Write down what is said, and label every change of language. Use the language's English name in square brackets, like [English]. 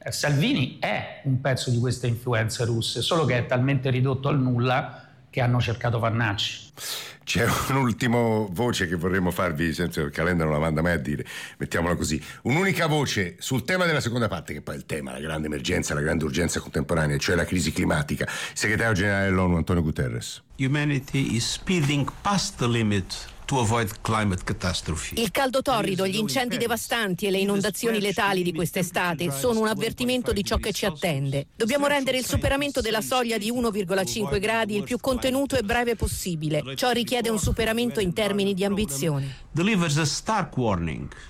[Italian] Salvini è un pezzo di queste influenze russe, solo che è talmente ridotto al nulla che hanno cercato Vannacci. C'è un'ultima voce che vorremmo farvi, senza che Calenda non la manda mai a dire, mettiamola così, un'unica voce sul tema della seconda parte, che poi è il tema, la grande emergenza, la grande urgenza contemporanea, cioè la crisi climatica. Segretario generale dell'ONU Antonio Guterres. [English] Humanity is speeding past the limit to avoid climate catastrophe. [Italian] Il caldo torrido, gli incendi devastanti e le inondazioni letali di quest'estate sono un avvertimento di ciò che ci attende. Dobbiamo rendere il superamento della soglia di 1,5 gradi il più contenuto e breve possibile. Ciò richiede un superamento in termini di ambizione. [English] Delivers a stark warning.